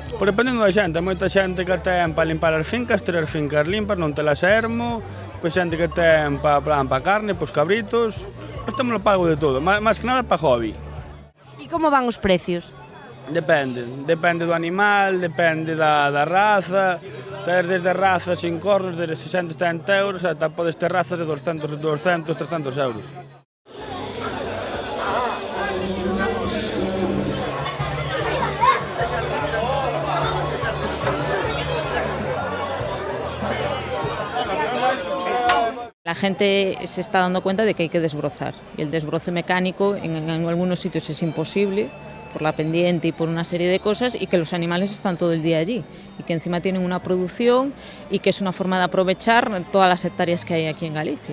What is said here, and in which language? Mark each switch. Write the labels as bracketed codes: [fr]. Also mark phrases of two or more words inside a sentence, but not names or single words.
[gl] Por dependendo da xente, moita xente que ten para limpar as fincas, ter as fincas limpas, non telas a ermo, pois xente que ten para carne, pois cabritos, pois temos o pago de todo, máis que nada para hobby. E como van os precios? Depende do animal, depende da raza, ter desde razas sin cornos, desde 60 a 70 euros, ata podes ter razas de 200, 300 euros. [es] La gente se está dando cuenta de que hay que desbrozar y el desbroce mecánico en algunos sitios es imposible por la pendiente y por una serie de cosas y que los animales están todo el día allí y que encima tienen una producción y que es una forma de aprovechar todas las hectáreas que hay aquí en Galicia.